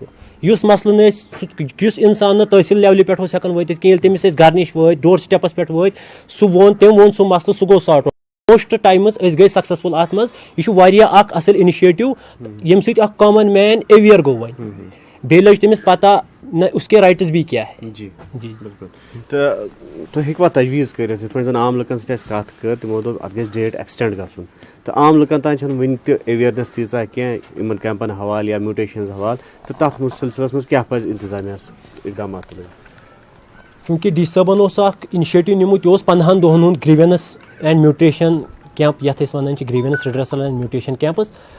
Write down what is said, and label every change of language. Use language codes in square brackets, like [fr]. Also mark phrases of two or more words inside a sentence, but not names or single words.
[ks] یُس مسلہٕ نہٕ أسۍ یُس انسان نہٕ تحصیل لیولہِ پٮ۪ٹھ اوس ہٮ۪کان وٲتِتھ کینٛہہ ییٚلہِ تٔمِس أسۍ گرٕ نِش وٲتۍ [en] door steps [ks] پٮ۪ٹھ وٲتۍ تٔمۍ ووٚن سُہ مسلہٕ سُہ گوٚو ساٹ. [en] most times [ks] أسۍ گٔے سکسیسفُل اتھ منٛز. یہِ چھُ واریاہ اکھ اصل انِشیٹِو ییٚمہِ سۭتۍ اکھ [en] common man [ks] اویئر گوٚو وۄنۍ بیٚیہِ لٔج تٔمِس پتہ نہ [ur] اس کے رائٹس بھی کیا ہے. [ks] جی جی بالکل. تو تُہۍ ہیٚکوا تجویٖز کٔرِتھ یِتھ پٲٹھۍ زن عام لُکن سۭتۍ اَسہِ کتھ کٔر تِمو دوٚپ اتھ گژھِ [en] date extend [ks] گژھُن تہٕ عام لُکن تانۍ چھنہٕ وُنہِ تہِ اویرنیس تیٖژاہ کینٛہہ یِمن کیمپن حوالہٕ یا میوٹیشنز حوالہٕ تہٕ تتھ سلسلس منٛز کیاہ پزِ انتظامیہس اقدامات تُلٕنۍ. چوٗنٛکہِ ڈی سی صٲبن اوس اکھ انِشیٹِو نیُمُت یہِ اوس 15 دۄہن ہُنٛد [en] grievance and mutation camp [ks] یتھ أسۍ ونان چھِ [en] grievance redressal and mutation camps.